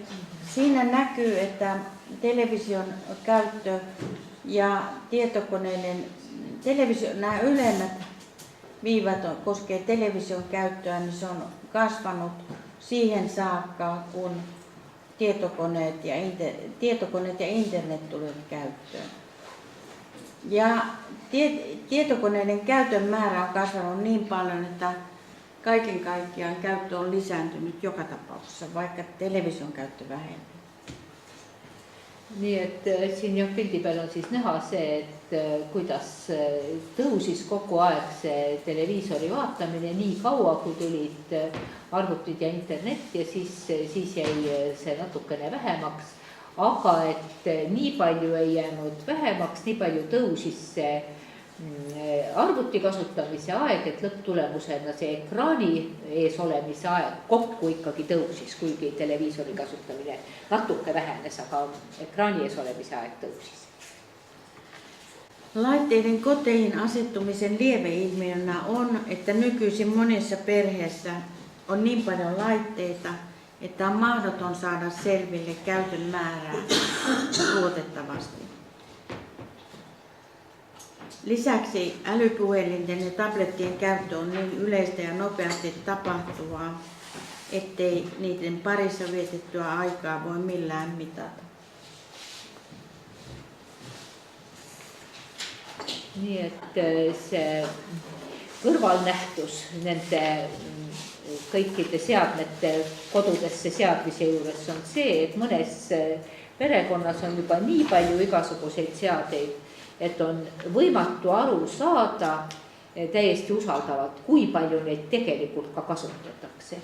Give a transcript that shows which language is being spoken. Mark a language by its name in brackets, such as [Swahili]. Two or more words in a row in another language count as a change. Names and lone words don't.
[Finnish] Siinä näkyy, että television käyttö ja tietokoneiden, nämä ylemmät viivat koskee television käyttöä, niin se on kasvanut siihen saakka, kun tietokoneet ja internet tulivat käyttöön. Ja tietokoneiden käytön määrä on kasvanut niin paljon, että kaiken kaikkiaan käyttö on lisääntynyt joka tapauksessa, vaikka television käyttö vähenee. [Estonian] Nii et siin jah pildi peal on siis näha see, et kuidas tõusis kogu aeg see televiisori vaatamine nii kaua, kui tulid arvutid ja internet ja siis jäi see natukene vähemaks. Aga et nii palju ei jäänud vähemaks, nii palju tõusis see arvuti kasutamise aeg, et lõpptulemusena see ekraani ees olemise aeg kokku ikkagi tõusis, kuigi televiisori kasutamine natuke vähenes, aga ekraani ees olemise aeg tõusis. [Finnish] Laitteiden koteihin asettumisen lieveilmiönä on, että nykyisin monissa perheissä on niin paljon laitteita, että on mahdoton saada selville käytön määrää luotettavasti. Lisäksi älypuhelinten ja tablettien käyttö on niin yleistä ja nopeasti tapahtuvaa, ettei niiden parissa vietettyä aikaa voi millään mitata. [Estonian] Nii et see kõrvalnähtus nende kõikide seadmete kodudesse seadmise juures on see, et mõnes perekonnas on juba nii palju igasuguseid seadeid, et on võimatu aru saada täiesti usaldavalt, kui palju neid tegelikult ka kasutatakse.